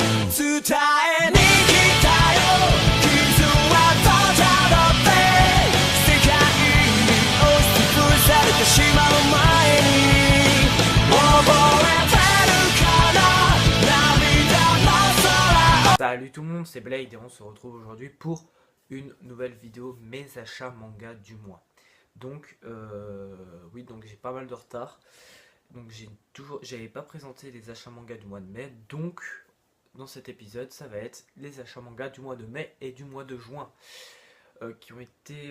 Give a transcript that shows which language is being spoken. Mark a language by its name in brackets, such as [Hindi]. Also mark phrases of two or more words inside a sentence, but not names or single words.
[Japanese] 伝えに来たよ傷は閉じたって世界に押しつぶされてしまう前に覚えてるかな涙の空を [French] Salut tout le monde, c'est Blade et on se retrouve aujourd'hui pour une nouvelle vidéo mes achats manga du mois. Donc oui, donc j'ai pas mal de retard. Donc j'avais pas présenté les achats manga du mois de mai. Donc dans cet épisode, ça va être les achats manga du mois de mai et du mois de juin qui ont été.